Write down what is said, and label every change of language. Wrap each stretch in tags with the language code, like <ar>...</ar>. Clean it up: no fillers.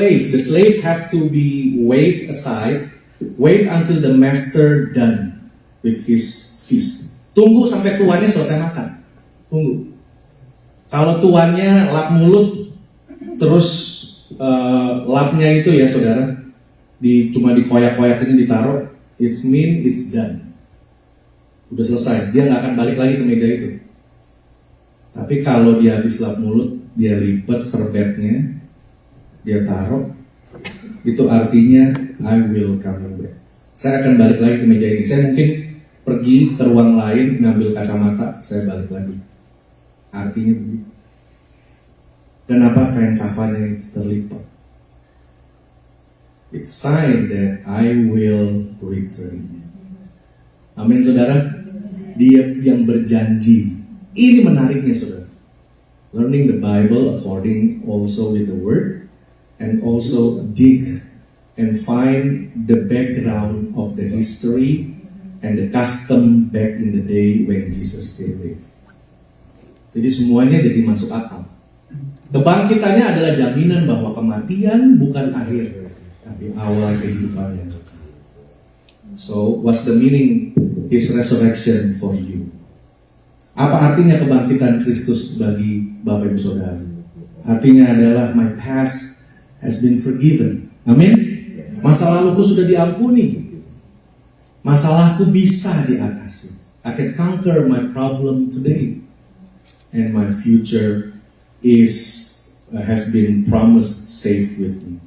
<en>The slave have to be wait until the master done with his feast.</en> <id>Tunggu sampai tuannya selesai makan. Tunggu. Kalau tuannya lap mulut, terus lapnya itu ya saudara, cuma dikoyak-koyak ini ditaruh, it's done. Udah selesai, dia nggak akan balik lagi ke meja itu. Tapi kalau dia habis lap mulut, dia lipat serbetnya, dia taruh, itu artinya I will come back. Saya akan balik lagi ke meja ini. Saya mungkin pergi ke ruang lain ngambil kacamata, saya balik lagi. Artinya begitu. Kenapa kain kafannya itu terlipat?</id> <en>It's sign that I will return.</en> <id>Amin saudara. Dia yang berjanji. Ini menariknya saudara.</id> <en>Learning the Bible according also with the word, and also dig and find the background of the history and the custom back in the day when Jesus still lived.</en> <id>Jadi semuanya jadi masuk akal. Kebangkitannya adalah jaminan bahwa kematian bukan akhir, tapi awal kehidupan yang kekal.</id> <en>So, what's the meaning His resurrection for you?</en> <id>Apa artinya kebangkitan Kristus bagi Bapak Ibu Saudara? Artinya adalah</id> <en>my past has been forgiven. Amin.</en> <id>Masa laluku sudah diampuni. Masalahku bisa diatasi.</id> <en>I can conquer my problem today, and my future has been promised safe with me.</en>